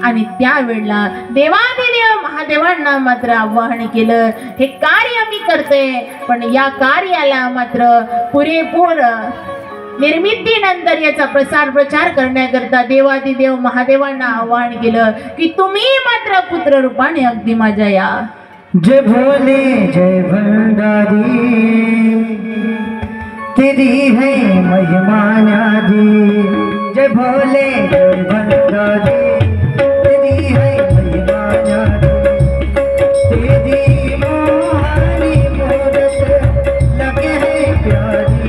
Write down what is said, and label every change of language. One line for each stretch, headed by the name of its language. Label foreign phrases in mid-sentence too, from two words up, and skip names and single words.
Marathi: आणि त्यावेळेला देवादिदेव महादेवांना मात्र आवाहन केलं, हे कार्य मी करते, पण या कार्याला मात्र पुरेपूर निर्मितीनंतर याचा प्रचार करण्याकरता देवादिदेव महादेवांना आवाहन केलं की तुम्ही मात्र पुत्र रूपाने अगदी माझ्या या.
Hindi: जय भोले जय भंडारी तेरी है महिमा न्यारी. जय भोले जय भंडारी तेरी है महिमा न्यारी. तेरी मोहनी मूरत लगे है प्यारी.